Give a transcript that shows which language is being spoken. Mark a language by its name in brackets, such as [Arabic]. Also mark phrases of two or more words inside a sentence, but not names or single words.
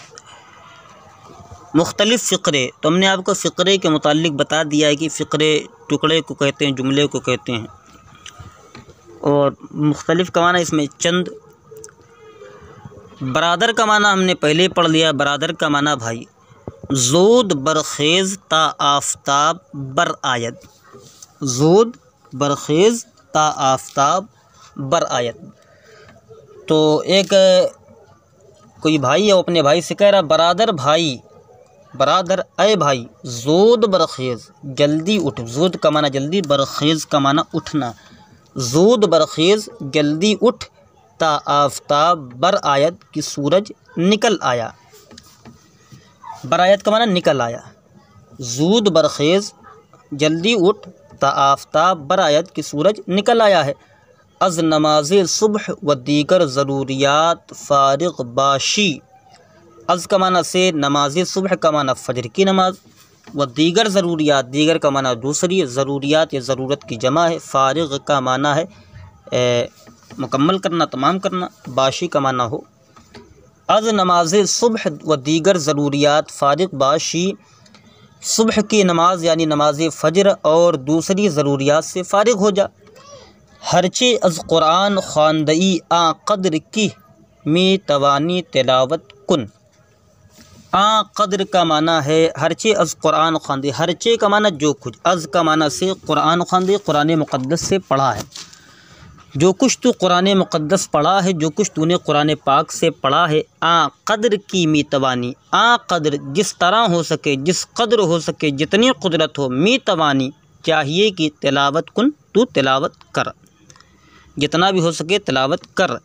[Urdu] مختلف فقرے، تو ہم نے آپ کو فقرے کے متعلق بتا دیا ہے کہ فقرے ٹکڑے کو کہتے ہیں، جملے کو کہتے ہیں، اور مختلف کا معنی اس میں چند۔ برادر کا معنی ہم نے پہلے پڑھ لیا، برادر کا معنی بھائی۔ [Persian] زود برخیز تا آفتاب بر آید، زود برخیز تا آفتاب بر آید۔ [Urdu] تو ایک کوئی بھائی ہے، وہ اپنے بھائی سے کہہ رہا برادر بھائی، برادر اے بھائی، [Persian] زود برخیز [Urdu] جلدی اٹھ۔ زود کا معنی جلدی، برخیز کا معنی اٹھنا۔ [Persian] زود برخیز [Urdu] جلدی اٹھ، [Persian] تا آفتاب بر آید [Urdu] کہ سورج نکل آیا۔ [Persian] بر آید [Urdu] کا معنی نکل آیا۔ [Persian] زود برخیز [Urdu] جلدی اٹھ [Persian] تا آفتاب بر آید [Urdu] کہ سورج نکل آیا ہے۔ [Persian] از نماز صبح و دیگر ضروریات فارغ باشی۔ [Urdu] از کا معنی سے، نماز صبح کا معنی فجر کی نماز، [Persian] و دیگر ضروریات، [Urdu] دیگر کا معنی دوسری، ضروریات یا ضرورت کی جمع ہے، فارغ کا معنی ہے مکمل کرنا، تمام کرنا، باشی کا معنی ہو۔ [Persian] از نماز صبح و دیگر ضروریات فارغ باشی، [Urdu] صبح کی نماز یعنی نماز فجر اور دوسری ضروریات سے فارغ ہو جا۔ [Persian] ہرچے از قرآن خواندئی آ قدر کی می توانی تلاوت کن۔ آ قدر [Urdu] کا معنی ہے [Persian] ہرچے از قرآن خواندئی، [Urdu] ہرچے کا معنی جو کچھ، از کا معنی سے [Persian] قرآن خواندئی، [Urdu] قرآن مقدس سے پڑھا ہے۔ جو کچھ تو قرآن مقدس پڑھا ہے، جو کچھ تو نے قرآن پاک سے پڑھا ہے، [Persian] آ قدر کی می توانی، آ قدر [Urdu] جس طرح ہو سکے، جس قدر ہو سکے، جتنی قدرت ہو، [Persian] می توانی [Urdu] چاہیے کہ [Persian] تلاوت کن، [Urdu] تو تلاوت کر، جتنا بھی ہو سکے تلاوت کر۔